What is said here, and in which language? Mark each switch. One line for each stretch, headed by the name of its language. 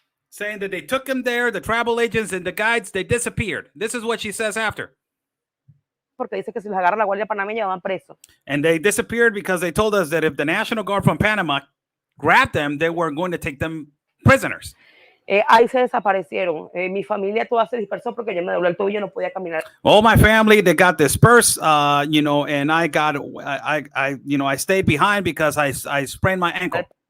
English: Saying that they took him there, the travel agents and the guides, they disappeared. This is what she says after.
Spanish: Porque dice que si los agarra la Guardia Panameña van presos.
English: And they disappeared because they told us that if the National Guard from Panama grabbed them, they were going to take them prisoners.
Spanish: Ahí se desaparecieron. Mi familia toda se dispersó porque yo me doblé el tobillo y no podía caminar.
English: All my family, they got dispersed, and I stayed behind because I sprained my ankle.